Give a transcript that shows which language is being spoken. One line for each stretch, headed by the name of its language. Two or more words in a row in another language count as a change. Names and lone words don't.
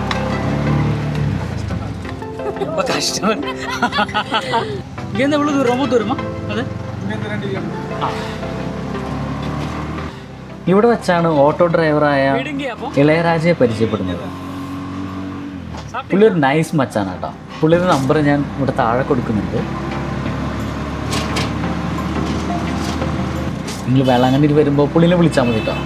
Tamil: ரொம்ப கஷ்டம். இங்கேருந்து எவ்வளோ தூரம்? ரொம்ப தூரமா அது?
Malayalam: ഇവിടെ വെച്ചാണ് ഓട്ടോ ഡ്രൈവറായ ഇളയരാജയെ പരിചയപ്പെടുന്നത്. പുള്ളി ഒരു നൈസ് മച്ചാണ് കേട്ടോ. പുള്ളിയുടെ നമ്പർ ഞാൻ ഇവിടെ താഴെ കൊടുക്കുന്നുണ്ട്. നിങ്ങൾ വേളാങ്കണ്ണിയിൽ വരുമ്പോൾ പുള്ളിനെ വിളിച്ചാൽ മതി കേട്ടോ.